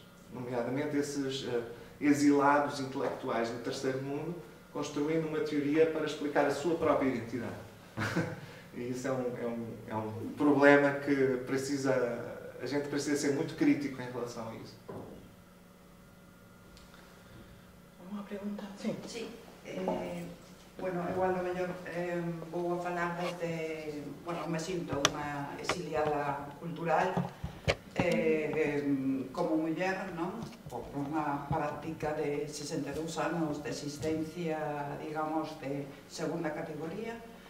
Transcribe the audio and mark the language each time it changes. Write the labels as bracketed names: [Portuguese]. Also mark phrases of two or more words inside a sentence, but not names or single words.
[Portuguese] Nomeadamente esses exilados intelectuais do terceiro mundo, construindo uma teoria para explicar a sua própria identidade. E isso é um problema que a gente precisa ser muito crítico em relação a isso. Uma pergunta? Sim. [Galician] Sí. Bueno, igual o mellor vou a falar desde... Bueno, me sinto unha exiliada cultural como muller, non? Por unha práctica de 62 anos de existencia, digamos, de segunda categoría.